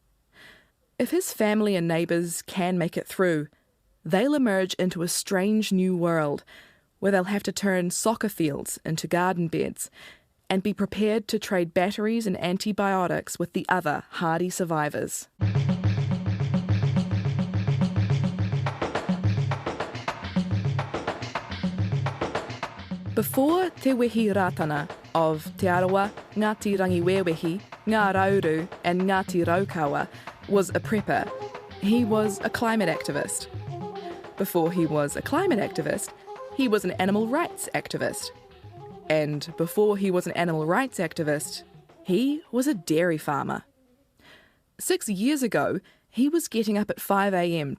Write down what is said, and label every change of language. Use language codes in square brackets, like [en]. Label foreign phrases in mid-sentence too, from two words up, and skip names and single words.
[en] If his family and neighbours can make it through, they'll emerge into a strange new world where they'll have to turn soccer fields into garden beds and be prepared to trade batteries and antibiotics with the other hardy survivors. Before Te Wehi Ratana of Te Arawa, Ngāti Rangiwewehi, Ngā Rauru and Ngāti Raukawa was a prepper, he was a climate activist. Before he was a climate activist, he was an animal rights activist. And before he was an animal rights activist, he was a dairy farmer. 6 years ago, he was getting up at 5 a.m.